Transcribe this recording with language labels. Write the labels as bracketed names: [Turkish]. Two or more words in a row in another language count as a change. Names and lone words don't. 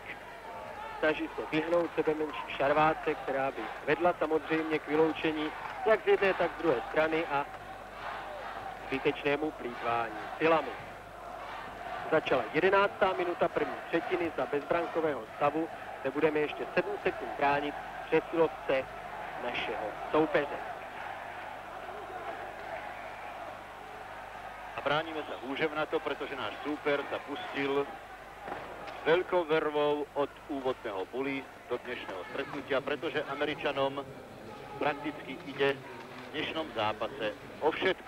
[Czech] Snaží se vyhnout sebe menší šarvátce, která by vedla samozřejmě k vyloučení jak z jedné, tak z druhé strany a zbytečnému plýtvání silami. Začala 11. minuta první třetiny za bezbrankového stavu, kde budeme ještě 7 sekund bránit přesilovce našeho soupeře. [Slovak] A bráníme sa húževnato, pretože náš súper sa pustil s veľkou vervou od úvodného buly do dnešného stretnutia, pretože Američanom prakticky ide v dnešnom zápase o všetko.